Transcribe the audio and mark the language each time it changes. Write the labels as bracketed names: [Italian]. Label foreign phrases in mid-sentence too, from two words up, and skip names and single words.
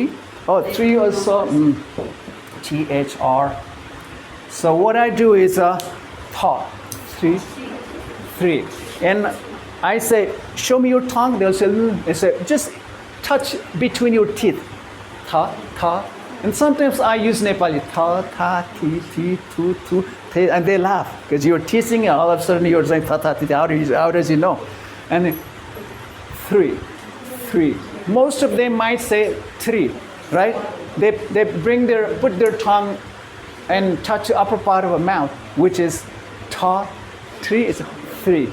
[English] 4, 3. Oh, 3 also. THR. So what I do is tha, 3, 3. And I say, show me your tongue. They'll say, they say, just touch between your teeth. Tha, tha. And sometimes I use Nepali, tha, tha, ti, ti, tu, tu, te, and they laugh because you're teasing and all of a sudden you're saying tha, tha, ti, ti. How does you know? And then 3, 3. Most of them might say 3, right? They put their tongue and touch the upper part of a mouth, which is ta, 3 is 3.